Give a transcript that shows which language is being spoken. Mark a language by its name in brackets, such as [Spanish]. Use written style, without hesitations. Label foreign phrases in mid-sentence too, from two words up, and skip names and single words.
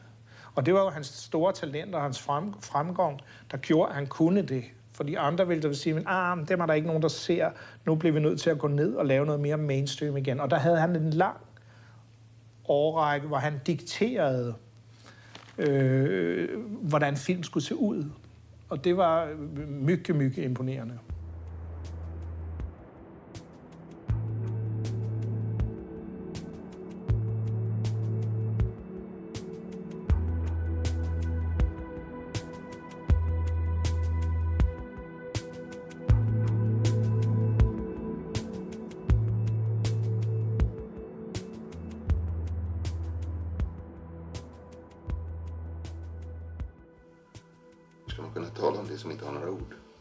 [Danish] Og det var jo hans store talent og hans fremgang, der gjorde, at han kunne det. Fordi andre ville sige, det er der ikke nogen, der ser. Nu bliver vi nødt til at gå ned og lave noget mere mainstream igen. Og der havde han en lang årrække, hvor han dikterede, hvordan film skulle se ud. Og det var mycket imponerende. [Swedish] Tala om det som inte har några ord.